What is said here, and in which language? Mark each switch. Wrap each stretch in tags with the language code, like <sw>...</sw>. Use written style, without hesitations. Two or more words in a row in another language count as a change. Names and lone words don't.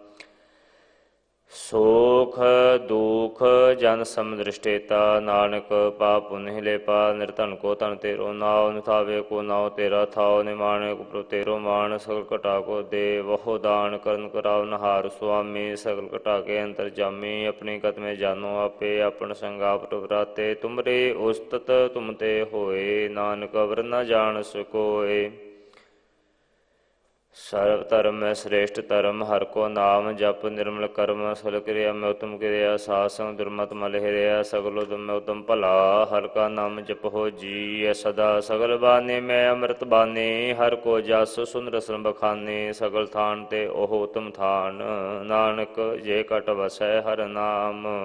<pa>ਸੁਖ ਦੁਖ ਜਨ ਸਮਦ੍ਰਿਸਟੇਤਾ, ਨਾਨਕ ਪਾਪ ਪੁੰਨ ਲੇਪਾ। ਨਿਰਧਨ ਕਉ ਧਨੁ ਤੇਰੋ ਨਾਉ, ਨਿਥਾਵੇ ਕਉ ਨਾਉ ਤੇਰਾ ਥਾਉ। ਨਿਮਾਣੇ ਕਉ ਪ੍ਰਭ ਤੇਰੋ ਮਾਨੁ, ਸਗਲ ਘਟਾ ਕਉ ਦੇਵਹੁ ਦਾਨੁ। ਕਰਨ ਕਰਾਵਨਹਾਰ ਸੁਆਮੀ, ਸਗਲ ਘਟਾ ਕੇ ਅੰਤਰਜਾਮੀ। ਅਪਨੀ ਗਤਿ ਮੈਂ ਜਾਨਹੁ ਆਪੇ, ਅਪਨ ਸੰਗਿ ਆਪ ਟੁਕਰਾਤੇ। ਤੁਮਰੀ ਉਸਤਤਿ ਤੁਮ ਤੇ ਹੋਇ, ਨਾਨਕ ਅਵਰੁ ਨ ਜਾਨਸਿ ਕੋਇ। ਸਰਬ ਧਰਮ ਮੈਂ ਸ੍ਰੇਸ਼ਟ ਧਰਮ, ਹਰਿ ਕੋ ਨਾਮ ਜਪ ਨਿਰਮਲ ਕਰਮ, ਸਲ ਕਿਰਿਆ ਮੈਂ ਉਤਮ ਕਿਰਿਆ, ਸਾਧ ਸੰਗ ਦੁਰਮਤਿ ਮਲ ਹਿਰਿਆ, ਸਗਲ ਉਦਮ ਮੈਂ ਉਦਮ ਭਲਾ, ਹਰਿ ਕਾ ਨਾਮ ਜਪਹੁ ਜੀ ਸਦਾ, ਸਗਲ ਬਾਣੀ ਮੈਂ ਅੰਮ੍ਰਿਤ ਬਾਣੀ, ਹਰਿ ਕੋ ਜਸ ਸੁਨ ਰਸਨ ਬਖਾਨੀ, ਸਗਲ ਥਾਨ ਤੇ ਉਹ ਉਤਮ ਥਾਨ, ਨਾਨਕ ਜੇ ਕਟ ਵਸੈ ਹਰਿ ਨਾਮ।</pa>